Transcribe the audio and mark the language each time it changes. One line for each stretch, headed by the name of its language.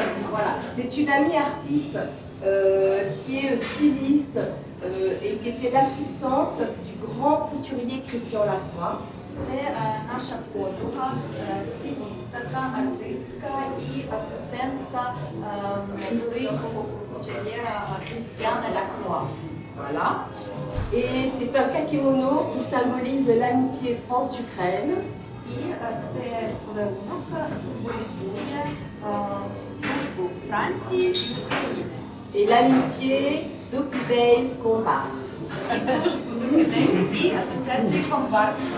French: Voilà. C'est une amie artiste qui est styliste et qui était l'assistante du grand couturier Christian Lacroix.
Ukrainian: Це наша подруга, стилістка, артистка і асистентка великого кутюр'єра Крістіана Лакроа.
French: Voilà. Et c'est un kakimono qui symbolise l'amitié France-Ukraine.
Ukrainian: І це подарунок символізує дружбу Франції і України.
French: Et l'amitié d'Occupés Combat.
Ukrainian: І дружбу Докюдейс і асоціації Компарт.